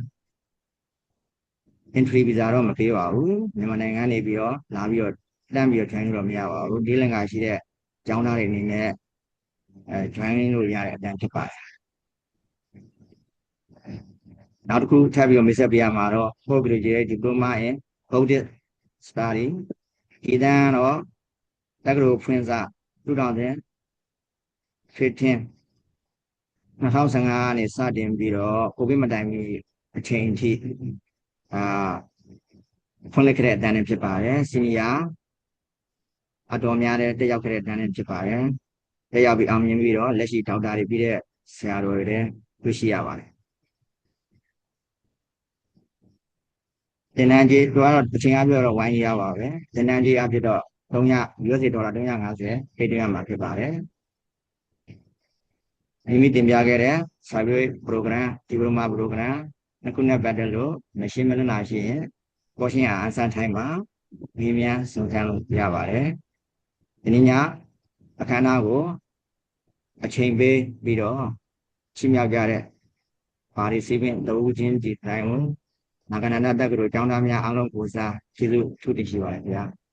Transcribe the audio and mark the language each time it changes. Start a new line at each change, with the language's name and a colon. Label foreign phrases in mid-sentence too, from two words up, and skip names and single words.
English: entry visa
Burmese: တော့မပေးပါဘူးမြန်မာနိုင်ငံနေပြီးတော့လာပြီးတော့တန်းပြီးတော့ join လို့မရပါဘူးဒီလင်္ကာရှိတဲ့ကျောင်းသားတွေအနေနဲ့join လို့ရတဲ့အတန်းဖြစ်ပါတယ်နောက်တစ်ခုထပ်ပြီးတော့မိတ်ဆက်ပေးရမှာတော့
English: postgraduate diploma in Buddhist study
Burmese: ဒီတန်းတော့တက္ကသိုလ်ဖွင့်စ2015 ကနေစတင်ပြီးတော့ကိုဗစ်မတိုင်မီအချိန်အထိဖွင့်လှစ်ခဲ့တဲ့အတန်းနဲ့ဖြစ်ပါတယ်စီနီယာအတော်များတဲ့တက်ရောက်ခဲ့တဲ့အတန်းနဲ့ဖြစ်ပါတယ်တက်ရောက်ပြီးအောင်မြင်ပြီးတော့လက်ရှိဒေါက်တာတွေပြီးတဲ့ဆရာတော်တွေတွေ့ရှိရပါတယ် သင်တန်းကြီးတော့အချိန်အပြည့်တော့ဝိုင်းရပါပဲသင်တန်းကြီးအဖြစ်တော့US ဒေါ်လာ350ပေးသွင်းရမှာဖြစ်ပါတယ် မိမိတင်ပြခဲ့တဲ့
English: survey program diploma program
Burmese: နှစ်ခုနဲ့ပတ်သက်လို့မရှိမလွတ်နာရှိရင်ပေါ်ရှင်းအားအစမ်းထိုင်းမှာမိမြန်စုံစမ်းလို့ရပါတယ်ဒီနေ့ညအခမ်းအနားကိုအချိန်ပေးပြီးတော့ချီးမြှောက်ကြတဲ့ပါရီစီပင်တဝူချင်းဒီတိုင်းကိုနာဂနန္ဒတက္ကသိုလ်ကျောင်းသားများအားလုံးကိုစားကျေးဇူးထူးတင်ရှိပါတယ်ခင်ဗျာ